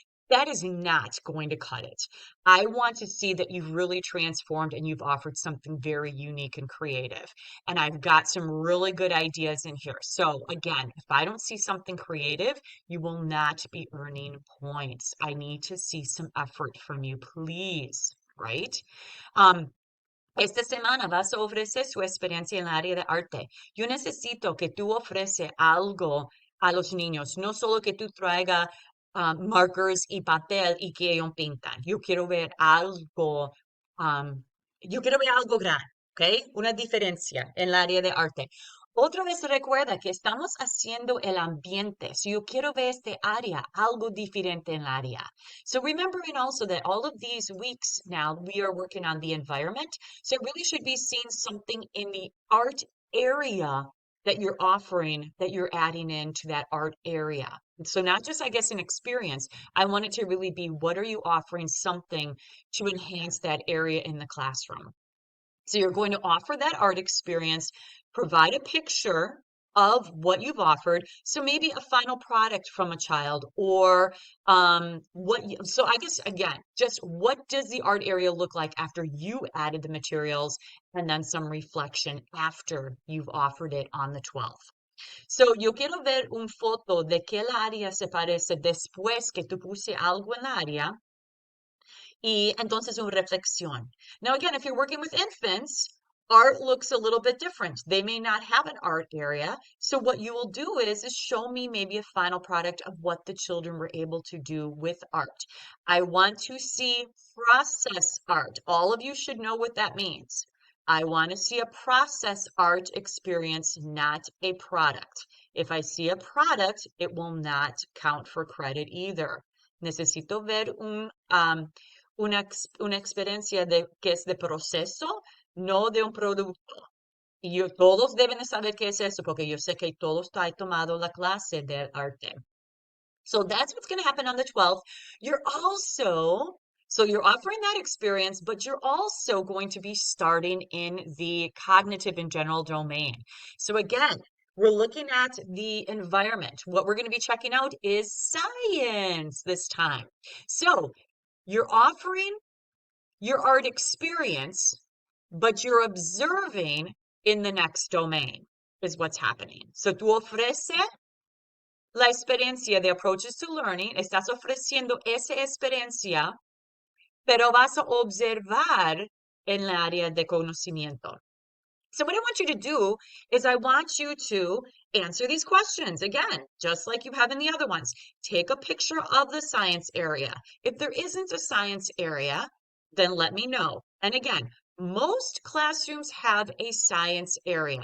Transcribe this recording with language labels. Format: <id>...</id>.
<en>That is not going to cut it. I want to see that you've really transformed and you've offered something very unique and creative. And I've got some really good ideas in here. So again, if I don't see something creative, you will not be earning points. I need to see some effort from you, please, right?</en> <es>Um, Esta semana vas a ofrecer su experiencia en el área de arte. Yo necesito que tú ofreces algo a los niños, no solo que tú traigas markers y papel y que ellos pintan. Um, yo quiero ver algo grande, ¿ok? Una diferencia en el área de arte. Otra vez recuerda que estamos haciendo el ambiente. So yo quiero ver este área, algo diferente en el área.</es> <en>So remembering also that all of these weeks now we are working on the environment. So it really should be seeing something in the art area that you're offering, that you're adding into that art area. So not just, I guess, an experience. I want it to really be what are you offering something to enhance that area in the classroom. So you're going to offer that art experience, provide a picture of what you've offered. So maybe a final product from a child or so I guess again, just what does the art area look like after you added the materials and then some reflection after you've offered it on the 12th.</en> <es>So yo quiero ver un foto de que el área se parece después que tú puse algo en el área y entonces una reflexión.</es> <en>Now, again, if you're working with infants, art looks a little bit different. They may not have an art area. So what you will do is show me maybe a final product of what the children were able to do with art. I want to see process art. All of you should know what that means. I want to see a process art experience, not a product. If I see a product, it will not count for credit either.</en> <es>Necesito ver una experiencia que es de proceso, no de un producto. Y todos deben de saber qué es eso, porque yo sé que todos han tomado la clase de arte.</es> <en>So that's what's going to happen on the 12th. You're also, so you're offering that experience, but you're also going to be starting in the cognitive and general domain. So again, we're looking at the environment. What we're going to be checking out is science this time. So you're offering your art experience, but you're observing in the next domain is what's happening.</en> <es>So tú ofreces la experiencia de</es> <en>approaches to learning,</en> <es>estás ofreciendo esa experiencia, pero vas a observar en el área de conocimiento.</es> <en>So what I want you to do is I want you to answer these questions again, just like you have in the other ones. Take a picture of the science area. If there isn't a science area, then let me know. And again, most classrooms have a science area.</en>